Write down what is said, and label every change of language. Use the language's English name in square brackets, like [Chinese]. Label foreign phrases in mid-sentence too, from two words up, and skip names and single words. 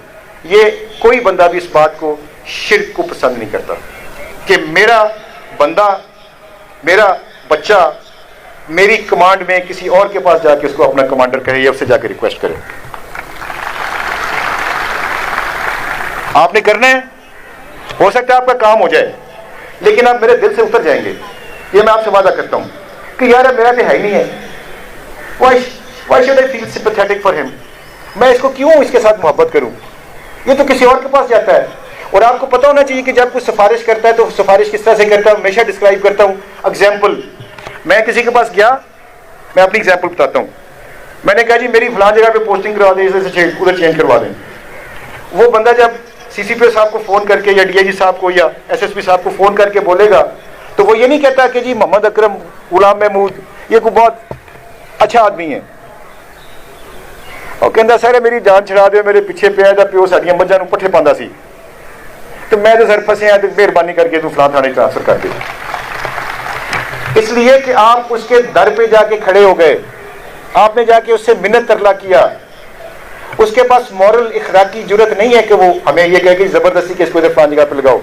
[Urdu] یہ کوئی بندہ بھی اس بات کو, شرک کو پسند نہیں کرتا کہ میرا بندہ, میرا بچہ میری کمانڈ میں کسی اور کے پاس جا کے اس کو اپنا کمانڈر کہے یا اس سے جا کے ریکویسٹ کرے. آپ نے کرنا ہے ہو سکتا ہے آپ کا کام ہو جائے لیکن آپ میرے دل سے اتر جائیں گے، یہ میں آپ سے وعدہ کرتا ہوں کہ یار میرا تو ہے ہی نہیں ہے، [English] why should I feel sympathetic for him؟ [Urdu] میں اس کو کیوں اس کے ساتھ محبت کروں، یہ تو کسی اور کے پاس جاتا ہے۔ اور آپ کو پتہ ہونا چاہیے کہ جب کوئی سفارش کرتا ہے تو سفارش کس طرح سے کرتا ہے، ہمیشہ ڈسکرائب کرتا ہوں۔ اگزامپل، میں کسی کے پاس گیا، میں اپنی اگزامپل بتاتا ہوں، میں نے کہا جی میری فلاں جگہ پہ پوسٹنگ کروا دیں، ادھر چینج کروا دیں۔ وہ بندہ جب سی سی پی او صاحب کو فون کر کے یا ڈی آئی جی صاحب کو یا ایس ایس پی صاحب کو فون کر کے بولے گا تو وہ یہ نہیں کہتا کہ جی محمد اکرم، غلام محمود یہ کوئی بہت اچھا آدمی ہے، اور [Punjabi] کہندا سر میری جان چھڑا دے، میرے پیچھے پیا دا پیو ساڈیاں مجھاں نوں پٹھے پاندا سی تو میں تو سر پھسے ہاں، [Urdu] تو مہربانی کر کے تو فلاں تھانے ٹرانسفر کر دے۔ اس لیے کہ آپ اس کے در پہ جا کے کھڑے ہو گئے، آپ نے جا کے اس سے منت ترلا کیا، اس کے پاس مورل اخلاقی جرت نہیں ہے کہ وہ ہمیں یہ کہے کہ زبردستی کہ اس کو ادھر فلاں جگہ پہ لگاؤ۔